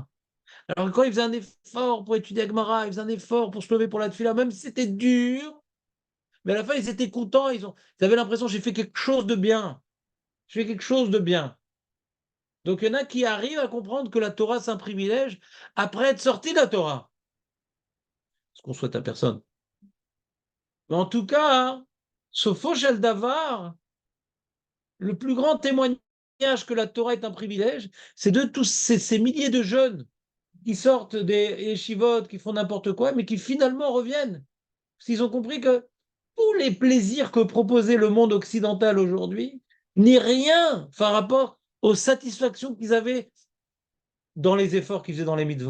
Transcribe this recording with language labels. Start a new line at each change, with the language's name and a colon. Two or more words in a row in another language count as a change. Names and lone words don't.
French: Alors, quand ils faisaient un effort pour étudier Agmara, ils faisaient un effort pour se lever pour la tefila, même si c'était dur, mais à la fin, ils étaient contents, ils avaient l'impression j'ai fait quelque chose de bien. J'ai fait quelque chose de bien. Donc, il y en a qui arrivent à comprendre que la Torah, c'est un privilège après être sorti de la Torah. Ce qu'on souhaite à personne. Mais en tout cas, hein,
Hebrew: Sopho shel davar,
French: le plus grand témoignage que la Torah est un privilège, c'est de tous ces milliers de jeunes qui sortent des yeshivot, qui font n'importe quoi, mais qui finalement reviennent. Parce qu'ils ont compris que tous les plaisirs que proposait le monde occidental aujourd'hui n'est rien par rapport aux satisfactions qu'ils avaient dans les efforts qu'ils faisaient dans les mitzvot.